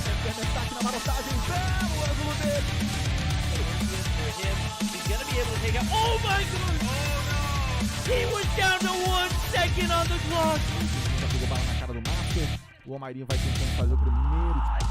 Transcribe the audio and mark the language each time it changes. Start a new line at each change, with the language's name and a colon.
Portuguese: Destaque na marotagem, belo ângulo dele.
English: For him, he's gonna be able to take out. Oh my God! Oh no! He was down to 1 second on the clock.
Portuguese: Já pegou bala na cara do Master. O Omairinho vai tentando fazer o primeiro.